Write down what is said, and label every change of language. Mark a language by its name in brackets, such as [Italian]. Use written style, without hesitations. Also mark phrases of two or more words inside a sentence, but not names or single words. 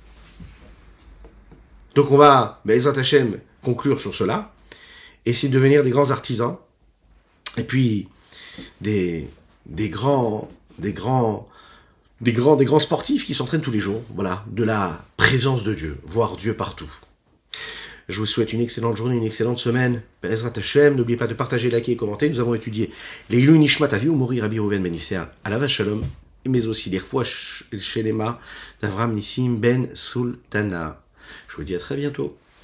[French] Donc on va, [Hebrew] בעזרת השם, [French] conclure sur cela, essayer de devenir des grands artisans, et puis des grands sportifs qui s'entraînent tous les jours, voilà, de la présence de Dieu, voir Dieu partout. Je vous souhaite une excellente journée, une excellente semaine. [Hebrew] בעזרת השם, [French] n'oubliez pas de partager, liker et commenter. Nous avons étudié les [Hebrew] עילוי נשמת אבי ומורי [French] Rabbi Reuven Ben Isser, [Hebrew] עליו שלום, [French] mais aussi les [Hebrew] רפואה שלמה [French] d'Avram Nissim Ben Sultana. Je vous dis à très bientôt.